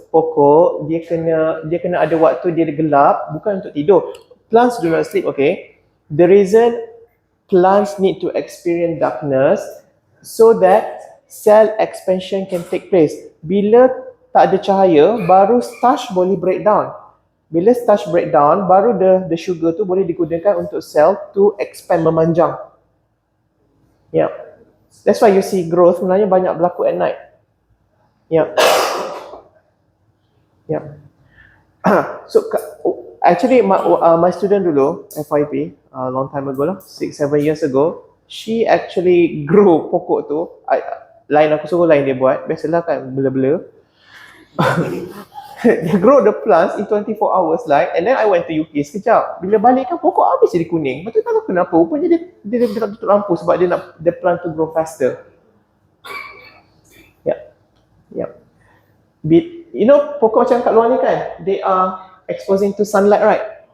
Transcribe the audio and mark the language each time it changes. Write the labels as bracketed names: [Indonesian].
[Malay] Pokok dia kena ada waktu dia gelap, bukan untuk tidur. [English] Plants do not sleep, okay? The reason plants need to experience darkness so that cell expansion can take place. [Malay] Bila tak ada cahaya, baru starch boleh breakdown. Bila starch breakdown, baru the sugar tu boleh digunakan untuk cell [English] to expand, [Malay] memanjang. Yeah. [English] That's why you see growth [Malay] sebenarnya banyak berlaku [English] at night. Yeah. So actually my student dulu FYP long time ago lah, 6-7 years ago, she actually grow [Malay] pokok tu. Lain aku suruh lain dia buat, biasalah kan bela-bela. [English] They grow the plants in 24 hours light, and then I went to UK sekejap. [Malay] Bila balik kan pokok habis jadi kuning. Betul tak tahu kenapa. Rupanya dia tak tutup lampu sebab dia nak [English] the plant to grow faster. Yeah. You know [Malay] pokok macam kat luar ni kan, [English] they are exposing to sunlight, right?